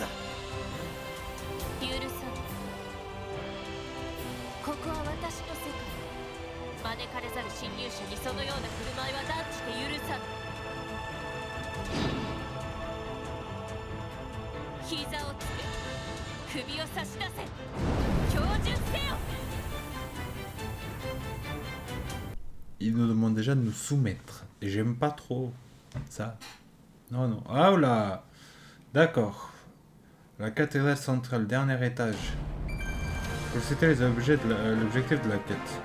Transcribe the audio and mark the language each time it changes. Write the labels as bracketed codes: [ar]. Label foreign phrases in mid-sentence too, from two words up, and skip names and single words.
[ja] 許さん。ここは私の世界。招かれざる侵入者にそのような振る舞いは断じて許さん。膝をつけ、首を差し出せ。標準せよ。 [fr] Il nous demande déjà de nous soumettre. Et j'aime pas trop ça. Non, non. Ah là. D'accord. La cathédrale centrale, dernier étage. C'était les objets de l'objectif de la quête.